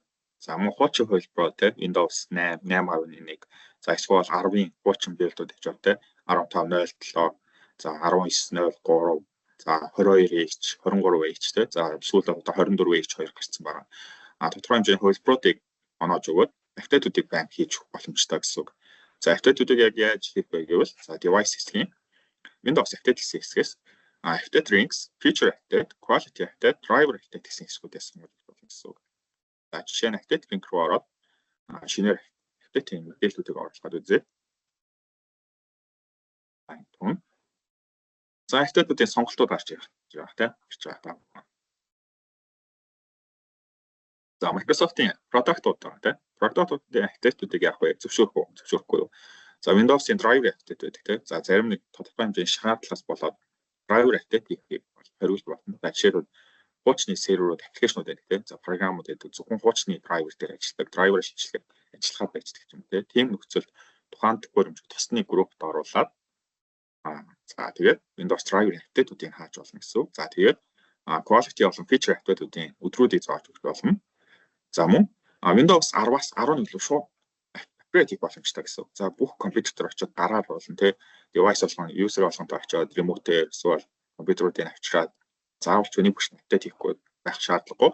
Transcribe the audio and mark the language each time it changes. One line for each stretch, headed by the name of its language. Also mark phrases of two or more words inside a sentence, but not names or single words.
Mongolian: За мөн хуучин хувилбароо те Windows 8, 8.1, за эсвэл 10-ын хуучин билдүүд гэж байна те 15.07, за 19.03, за 22H, 23H те за сүүлд одоо 24H2 гарсан байгаа. Тодорхой хэмжээний хувилбаруудыг оноож өгөөд апдейтуудыг байн хийж өгөх боломжтой гэсэн үг. За апдейтуудыг яг яаж хийх вэ гэвэл за device хэсгийн
English: Windows update
Mongolian: гэсэн хэсгээс
English: update rings, feature update, quality update, driver update
Mongolian: гэсэн хэсгүүдээс сонгож болно гэсэн үг. За жишээ нь
English: update link
Mongolian: руу ороод шинээр update-ийн мэдээллүүдийг оруулахад үзье. За update-уудын сонголтууд гарч ирж байгаа тийм гарч байгаа. За Microsoft-ийн product-ууд байгаа тийм product-уудын update-уудыг яах вэ? Зөвшөөрөхгүй юу? За Windows-ийн
English: driver update
Mongolian: байдаг тийм. За зарим нэг тодорхой хэмжээний шаардлагаас болоод
English: driver update
Mongolian: хийхийг хариулж болно. За жишээлбэл хуучны серверүүд аппликейшнууд байдаг тийм. За програмууд байдаг. Зөвхөн хуучны driver дээр ажилладаг, driver шинжилгээ ажиллахад байж байгаа юм тийм. Тийм нөхцөлд тухайн төхөөрөмж тусны группт оруулаад за тэгээд
English: Windows driver update-
Mongolian: уудыг хааж болно гэсэн үг. За тэгээд quality болон
English: feature update-
Mongolian: уудын өдрүүдийг зааж өгөх болно. За мөн Windows 10-аас 11 рүү шууд апгрейд хийх боломжтой гэсэн үг. За бүх компьютер очоод гараар болно тий. Device болгон user болгонтой очоод remote-ээр эсвэл компьютеруудыг авчираад заавал ч үний бүшин апдейт хийхгүй байх шаардлагагүй.